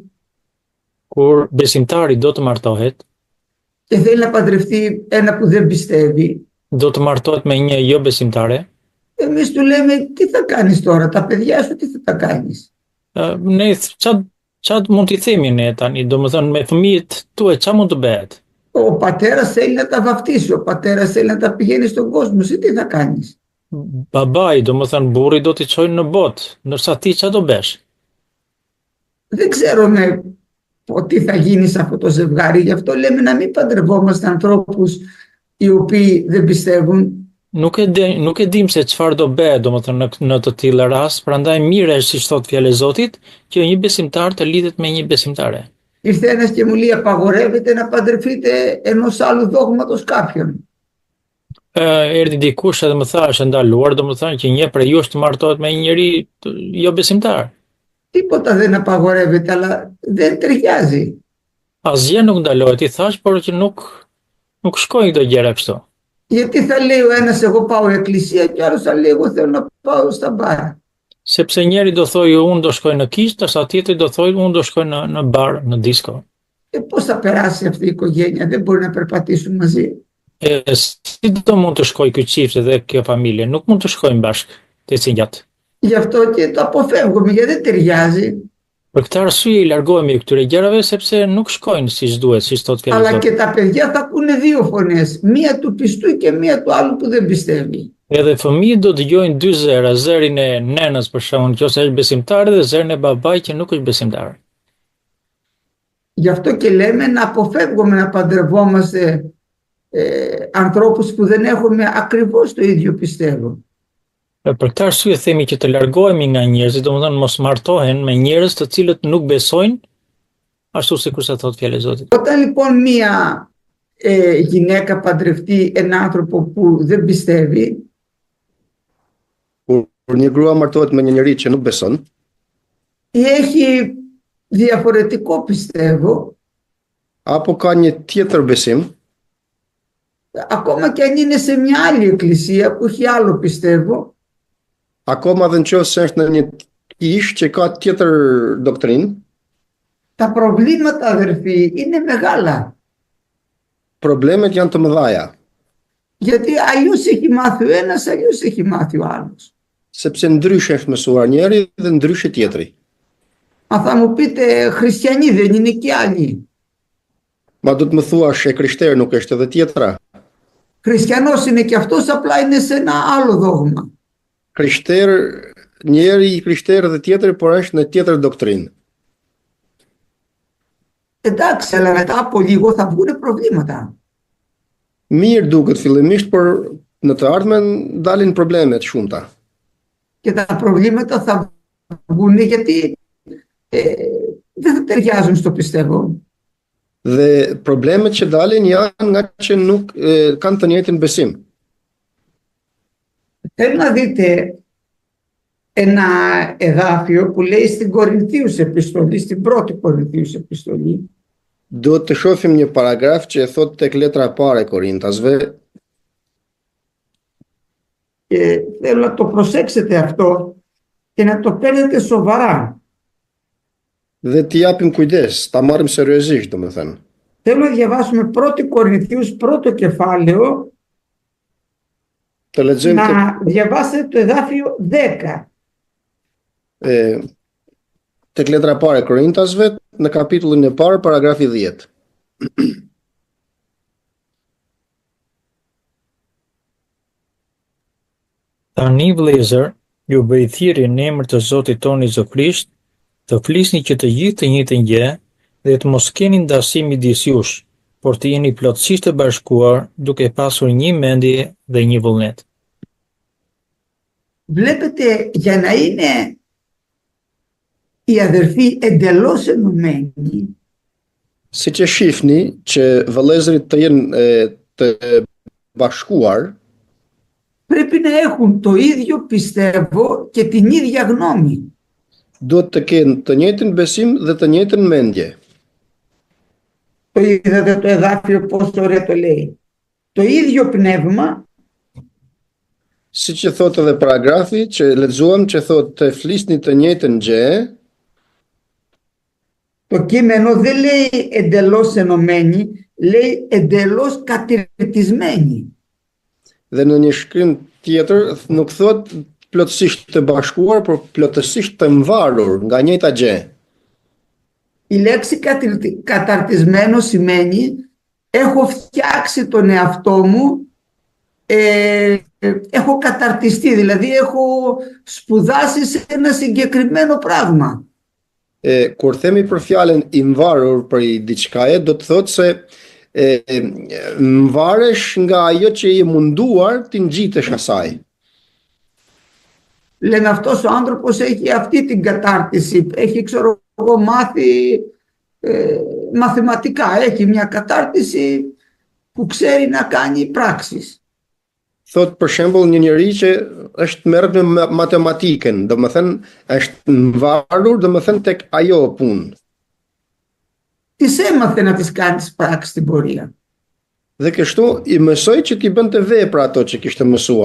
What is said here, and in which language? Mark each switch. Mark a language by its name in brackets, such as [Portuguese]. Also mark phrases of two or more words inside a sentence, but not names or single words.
[Albanian] Kur besimtari do të martohet, [Greek] και θέλει να παντρευτεί ένα που δεν πιστεύει, [Albanian] do të martohet me një jo besimtare, [Greek] εμείς του λέμε τι θα κάνεις τώρα, τα παιδιά σου τι θα τα κάνεις? [Albanian] ne çfarë mund t'i themi ne tani, domethënë me fëmijët tuaj çfarë mund të bëhet? [Greek] Ο πατέρας θέλει να τα βαφτίσει, ο πατέρας θέλει να τα πηγαίνει στον κόσμο, εσύ τι θα κάνεις? [Albanian] Babai, domethënë burri do t'i çojnë në botë, ndërsa ti çfarë do bësh? [Greek] Δεν ξέρουμε τι θα γίνει σε αυτό το ζευγάρι, γι' αυτό λέμε να μην παντρευόμαστε ανθρώπους οι οποίοι δεν πιστεύουν. [Albanian] Nuk e dim se çfarë do bëhet, domethënë në të tilla rast, prandaj mirë është, siç thot fjala e Zotit, që një besimtar të lidhet me një besimtare. [Greek] Ήρθε ένας και μου λέει απαγορεύεται να παντρευτείτε ενός άλλου δόγματος κάποιον. [Albanian] Erdhi dikush edhe më tha është ndaluar, domethënë që një prej jush të martohet me një njeri jo besimtar. [Greek] Τίποτα δεν απαγορεύεται, αλλά δεν ταιριάζει. [Albanian] Asgjë nuk ndalohet, i thash, por që nuk shkojnë këto gjëra kështu. [Greek] Γιατί θα λέει ο ένας εγώ πάω εκκλησία και ο άλλος θα λέει εγώ θέλω να πάω στα μπαρ. [Albanian] Sepse njeri do thojë unë do shkoj në kishë, ndërsa tjetri do thojë unë do shkoj në bar, në disko. [Greek] Πώς θα περάσει αυτή η οικογένεια, δεν μπορεί να περπατήσουν μαζί. [Albanian] Si do mund të shkoj ky çift dhe kjo familje, nuk mund të shkojnë bashkë të ecin gjatë. [Greek] Γι' αυτό και το αποφεύγουμε, γιατί δεν ταιριάζει. [Albanian] Për këtë arsye i largohemi këtyre gjërave sepse nuk shkojnë siç duhet, siç thotë fjala e [Greek] Αλλά [Albanian] Zotit. [Greek] και τα παιδιά θα ακούνε δύο φωνές, μία του πιστού και μία του άλλου που δεν πιστεύει. [Albanian] Edhe fëmijët do dëgjojnë dy zëra, zërin e nenës për shembull, nëse është besimtare, dhe zërin e babait që nuk është besimtar. [Greek] Γι' αυτό και λέμε να αποφεύγουμε να παντρευόμαστε ανθρώπους που δεν έχουμε ακριβώς το ίδιο πιστεύω. [Albanian] Për këtë arsye themi që të largohemi nga njerëzit, domethënë mos martohen me njerëz të cilët nuk besojnë, ashtu sikur sa thot fjala e Zotit. [Greek] Όταν λοιπόν μία γυναίκα παντρευτεί έναν άνθρωπο που δεν πιστεύει, [Albanian] Kur një grua martohet me një njeri që nuk beson, [Greek] ή έχει διαφορετικό πιστεύω, [Albanian] apo ka një tjetër besim, [Greek] ακόμα και αν είναι σε μια άλλη εκκλησία που έχει άλλο πιστεύω, [Albanian] akoma dhe nëse është në një kishë që ka tjetër doktrinë, [Greek] τα προβλήματα, αδερφοί, είναι μεγάλα. [Albanian] problemet janë të mëdhaja, [Greek] Γιατί αλλιώς έχει μάθει ο ένας, αλλιώς έχει μάθει ο άλλος. [Albanian] sepse ndryshe është mësuar njeri dhe ndryshe tjetri. [Greek] Αν θα μου πείτε χριστιανοί δεν είναι και άλλοι. [Albanian] Ma do të më thuash e krishterë nuk është edhe tjetra. [Greek] Χριστιανός είναι και αυτός, απλά είναι σε ένα άλλο δόγμα. [Albanian] Njeri i krishterë dhe tjetri, por është në tjetër doktrinë. [Greek] Εντάξει, αλλά μετά από λίγο θα βγουν προβλήματα. [Albanian] Mirë duket fillimisht, por në të ardhmen dalin problemet shumëta. [Greek] Και τα προβλήματα θα βγουν γιατί δεν θα ταιριάζουν στο πιστεύω. [Albanian] Dhe problemet që dalin janë nga që nuk kanë të njëjtin besim. [Greek] Θέλω να δείτε ένα εδάφιο που λέει στην Κορινθίους επιστολή, στην πρώτη Κορινθίους επιστολή. [Albanian] Do të shohim një paragraf që e thot tek letra e parë e Korintasve. [Greek] Και θέλω να το προσέξετε αυτό και να το παίρνετε σοβαρά. [Albanian] Dhe t'i japim kujdes, ta marrim seriozisht, domethënë. [Greek] Θέλω να διαβάσουμε πρώτη Κορινθίους, πρώτο κεφάλαιο, [Albanian] Të lexojmë [Greek] να διαβάσετε το εδάφιο 10. [Albanian] Tek letra e parë e Korintasve, në kapitullin e parë, paragrafi 10. Tani vëllezër, ju bëj thirrje në emër të Zotit tonë Jezu Krisht, të flisni që të gjithë të njëjtën gjë dhe të mos keni ndasim midis jush, por të jeni plotësisht të bashkuar, duke pasur një mendje dhe një vullnet. [Greek] Βλέπετε, για να είναι οι αδερφοί εντελώς ενωμένοι, [Albanian] Si që shifni që vëllezërit të jenë të bashkuar, [Greek] πρέπει να έχουν το ίδιο πιστεύω και την ίδια γνώμη. [Albanian] duhet të kenë të njëjtin besim dhe të njëjtën mendje. [Greek] Το είδατε το εδάφιο πόσο ωραία το λέει. Το ίδιο πνεύμα [Albanian] Si që thot edhe paragrafi që lexuam që thot të flisni të njëjtën gjë, [Greek] το κείμενο δεν λέει εντελώς ενωμένη, λέει εντελώς κατηρτισμένη. [Albanian] dhe në një shkrim tjetër nuk thot plotësisht të bashkuar, por plotësisht të mvarur nga njëjta gjë. [Greek] Η λέξη καταρτισμένο σημαίνει έχω φτιάξει τον εαυτό μου, έχω καταρτιστεί, δηλαδή έχω σπουδάσει σε ένα συγκεκριμένο πράγμα. [Albanian] Kur themi për fjalën i mvarur për i diçkaje, do të thotë se mvaresh nga ajo që je munduar të ngjitesh asaj. [Greek] Λένε αυτός ο άνθρωπος έχει αυτή την κατάρτιση, έχει ξέρω εγώ μάθει μαθηματικά, έχει μια κατάρτιση που ξέρει να κάνει πράξεις. [Albanian] Thot për shembull një njeri që është merret me matematikën, domethënë është mvarur, domethënë tek ajo punë. [Greek] Τις έμαθε να τις κάνει τις πράξεις στην πορεία. [Albanian] Dhe kështu i mësoi që t'i bënte vepra ato që kishte mësuar.